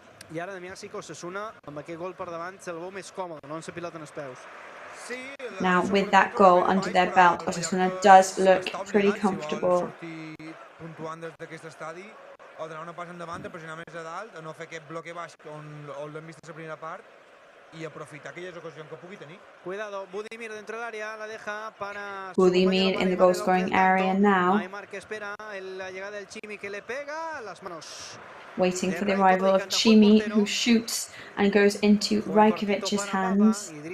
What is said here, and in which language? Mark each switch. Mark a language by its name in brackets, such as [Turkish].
[Catalan] I ara, Damià, sí que Osasuna, amb aquest gol per davant, se'l veu més còmode, no en pilota en els peus. [English] Now, with that goal under their belt, Osasuna does look pretty comfortable. [Catalan] Puntuant des d'aquest estadi, o donar una passa endavant, a pressionar més a dalt, a no fer aquest bloque baix on l'hem vist a la primera part y aprofitar aquelles ocasions que pugui tenir. [Spanish] Cuidado, Budimir dentro del área, la deja para [English] Budimir in the goal scoring area now. [Spanish] Aymar que espera la llegada del Chimi que le pega las manos. [English] Waiting for the arrival of Chimi, who shoots and goes into Rajkovic's hands.